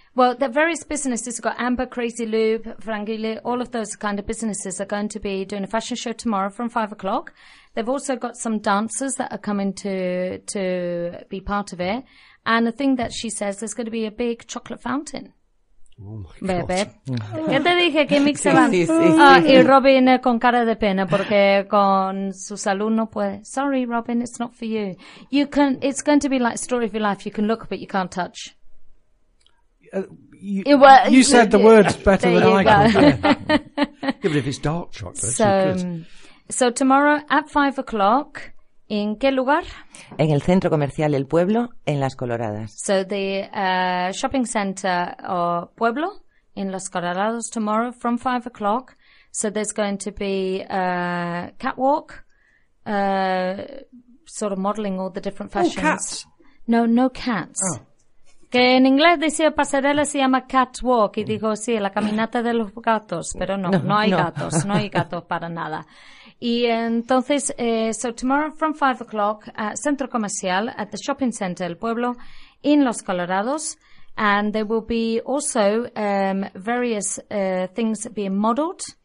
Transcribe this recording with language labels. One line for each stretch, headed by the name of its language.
English: Well, the various businesses, we've got Amber, Crazy Loop, Frangili, all of those kind of businesses are going to be doing a fashion show tomorrow from 5 o'clock. They've also got some dancers that are coming to be part of it. And the thing that she says, there's going to be a big chocolate fountain. Oh, my God.
Spanish: Bebe. ¿Qué te dije? ¿Qué mix se van? Sí, sí, sí, sí. Y Robin con cara de pena porque con su salud no puede.
English: Sorry, Robin, it's not for you. You can. It's going to be like a story of your life. You can look, but you can't touch. You said the words better than I could. Yeah, but if it's dark chocolate, so tomorrow at 5 o'clock,
Spanish: ¿En qué lugar? En el centro comercial El Pueblo, en Las Coloradas.
English: So the shopping center or Pueblo in Las Coloradas tomorrow from 5 o'clock. So there's going to be a catwalk, sort of modeling all the different fashions. Oh, cats. No cats. Oh.
Spanish: Que en inglés decía pasarela se llama catwalk y digo sí, la caminata de los gatos, pero no hay gatos para nada. Y entonces,
English: so tomorrow from 5 o'clock at Centro Comercial at the Shopping Center El Pueblo in Los Colorados, and there will be also various things being modeled.